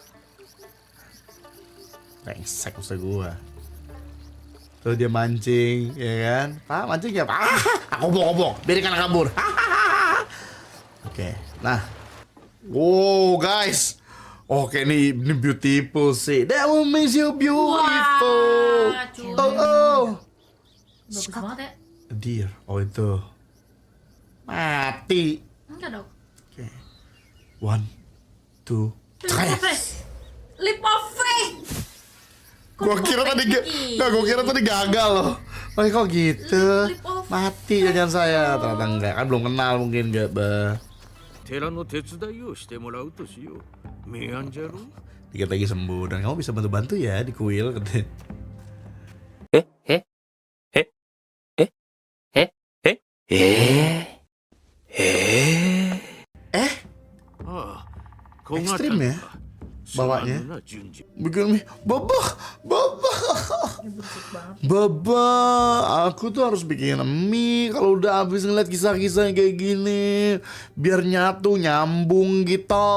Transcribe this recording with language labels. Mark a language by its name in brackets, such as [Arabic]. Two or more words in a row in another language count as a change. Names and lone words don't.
[Indonesian] Brengsek maksud gua. Tuh dia mancing, ya kan? Pak mancing ya, Pak. Obok-obok, biarin anak kabur. Oke, nah. Wow guys. Oke ini beautiful sih. [English] That will make you beautiful. [Indonesian] Wah, cuy. Oh. Bagus banget ya. [English] A deer. [Indonesian] Oh itu. Mati. Enggak dong. Oke. 1, 2, 3. [English] Leap of faith. [Indonesian] Gua kira tadi gua kira tadi gagal loh. Oh kok gitu? [English] Leap of [Indonesian] Mati jajan saya. Ternyata enggak. Kan belum kenal mungkin enggak, bah. [Japanese] 寺の手伝いをしてもらうとしよう。明暗じゃろ。 [Indonesian] Dikit lagi sembuh dan kamu bisa bantu-bantu ya di kuil katanya. Eh, [Japanese] ああ、 [Indonesian] ekstrim ya bawanya. [Japanese] な順次。 [Indonesian] Bikin mie, Baba, aku tuh harus bikin mie kalau udah habis ngeliat kisah-kisah kayak gini, biar nyatu nyambung gitu.